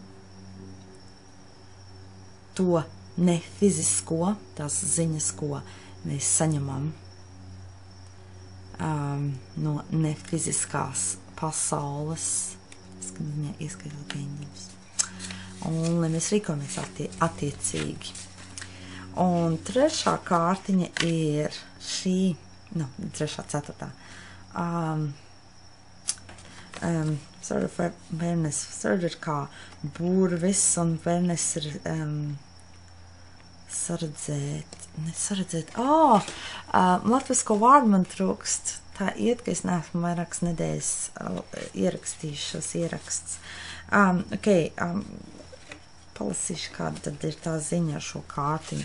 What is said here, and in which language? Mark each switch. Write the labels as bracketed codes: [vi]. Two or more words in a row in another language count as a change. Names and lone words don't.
[lv] to nefizisko, tās ziņas, ko mēs saņemam no nefiziskās pasaules, ieskaitot eņģeļus. Un lai mēs rīkojamies attiecīgi. Un trešā kārtiņa ir šī, trešā, ceturtā. [en] Sort of awareness, [lv] sort ir kā burvis, un awareness ir saredzēt. Latvisko vārdu man trūkst. Tā iet, ka es neesmu vairākas nedēļas ierakstījuši šos ieraksts. Palasīšu, kāda tad ir tā ziņa ar šo kārtiņu.